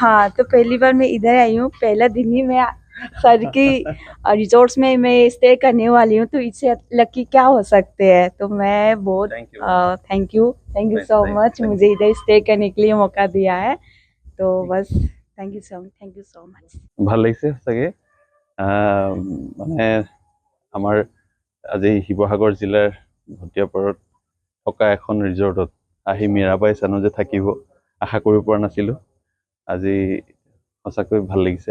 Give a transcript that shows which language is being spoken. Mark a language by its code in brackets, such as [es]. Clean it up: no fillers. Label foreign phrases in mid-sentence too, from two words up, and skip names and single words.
[hi] हाँ, तो पहली बार मैं इधर आई हूँ। पहला दिन ही मैं सर की रिजॉर्ट्स में मैं स्टे करने वाली हूँ। तो इससे लकी क्या हो सकते हैं। तो मैं बहुत [en] thank you so much [hi] मुझे इधर स्टे करने के लिए मौका दिया है। तो बस [en] thank you so much. [as] ভাল লাগিছে সঁচাকে। মানে আমাৰ আজি শিৱসাগৰ জিলাৰ ভটিয়াপাৰত থকা এখন ৰিজৰ্টত আহি মীৰাবাই চানু যে থাকিব আশা কৰিব পৰা নাছিলোঁ। আজি সঁচাকৈ ভাল লাগিছে।